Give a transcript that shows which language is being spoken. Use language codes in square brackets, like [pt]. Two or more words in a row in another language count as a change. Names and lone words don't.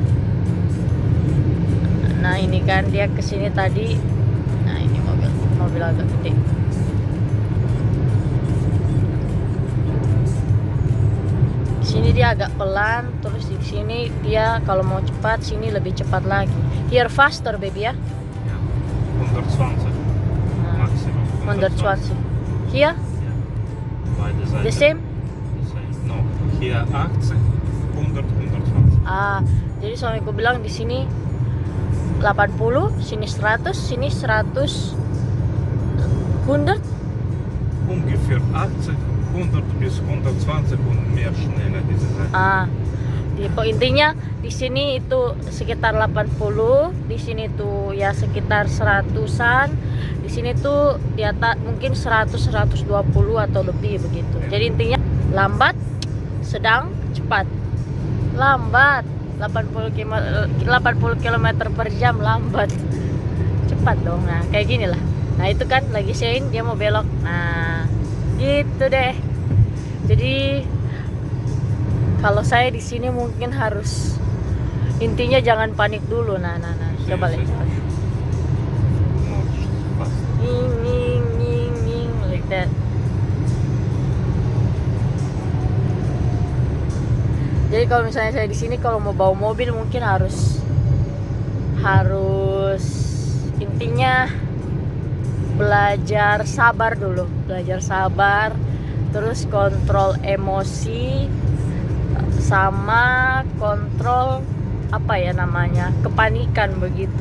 [id] Nah ini kan dia ke sini tadi. Nah ini mobil agak gede. Sini dia agak pelan, terus di sini dia kalau mau cepat, sini lebih cepat lagi. [en] Here faster baby ya. 120 maximum. 120. Here [de] Beide Seiten. [en] the same. No, [de] hier 80, 100, 120. [id] Jadi suamiku bilang di sini 80, sini 100, sini 100, 100. [de] Ungefähr 80, 100 bis 120 und mehr schneller diese Seite. [id] Intinya di sini itu sekitar 80, di sini tuh ya sekitar 100-an, di sini tuh di atas mungkin 100, 120 atau lebih begitu. Jadi intinya lambat, sedang, cepat. Lambat 80 km per jam, lambat, cepat dong. Nah kayak gini lah. Nah itu kan lagi sein, dia mau belok. Nah gitu deh. Jadi kalau saya di sini mungkin harus, intinya jangan panik dulu. Nah coba lihat. [en] Ning like that. [id] Jadi kalau misalnya saya di sini kalau mau bawa mobil mungkin harus intinya belajar sabar dulu, terus kontrol emosi sama kontrol apa ya namanya, kepanikan begitu.